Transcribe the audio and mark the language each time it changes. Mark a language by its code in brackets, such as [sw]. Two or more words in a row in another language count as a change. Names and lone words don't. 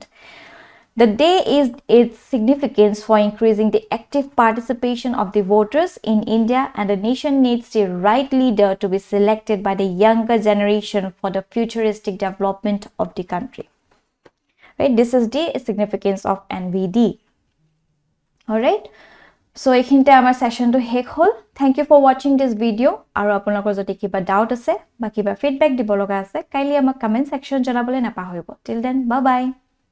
[en] The day is its significance for increasing the active participation of the voters in India, and the nation needs the right leader to be selected by the younger generation for the futuristic development of the country. Right? This is the significance of NVD. Alright? So [as] এইখিনিতে আমাৰ সেশনটো শেষ হল. [en] Thank you for watching this video. [as] আৰু আপোনালোকৰ যদি কিবা ডাউট আছে বা কিবা ফিডব্যাক দিব লগা আছে কাইলৈ আমাক [en] comment section [as] জনাবলৈ নাপাহৰিব. [en] Till then, bye bye.